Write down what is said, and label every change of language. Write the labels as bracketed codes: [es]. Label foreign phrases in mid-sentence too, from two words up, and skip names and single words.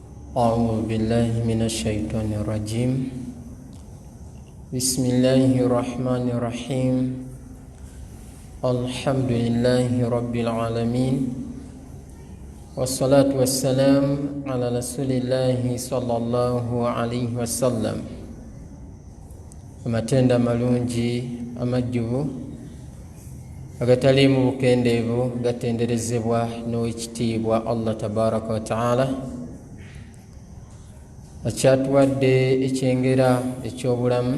[ar] أعوذ بالله من الشيطان الرجيم. بسم الله الرحمن الرحيم. الحمد لله رب العالمين، والصلاة والسلام على رسول الله صلى الله عليه وسلم. [lg] amatenda malungi amajjuvu agataliimu bukendeevu gatenderezebwa n'owekitiibwa Allah [ar] تبارك وتعالى [lg] akyatuwadde ekyengera eky'obulamu.